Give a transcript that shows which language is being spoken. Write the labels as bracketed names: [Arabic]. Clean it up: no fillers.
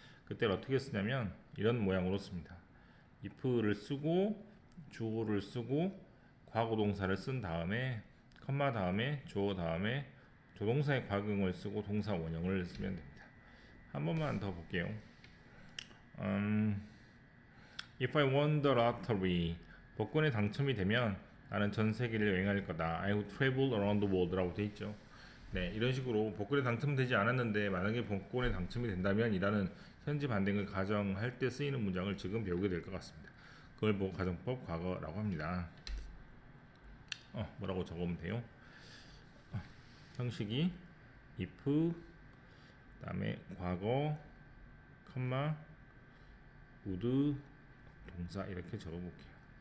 [Korean] 그때 어떻게 쓰냐면 이런 모양으로 씁니다. if를 쓰고 주어를 쓰고 과거 동사를 쓴 다음에 컴마 다음에 주어 다음에 조동사의 과거형을 쓰고 동사 원형을 쓰면 됩니다. 한 번만 더 볼게요. [English] If I won the lottery, [Korean] 복권에 당첨이 되면 나는 전 세계를 여행할 거다. [English] I would travel around the world라고 [Korean] 돼 있죠. 네, 이런 식으로 복권에 당첨되지 않았는데 만약에 복권에 당첨이 된다면 이라는 현재 반대를 가정할 때 쓰이는 문장을 지금 배우게 될 것 같습니다. 그걸 보고 가정법 과거라고 합니다. 뭐라고 적으면 돼요? 형식이 if 그다음에 과거 컴마 would 동사 이렇게 적어볼게요.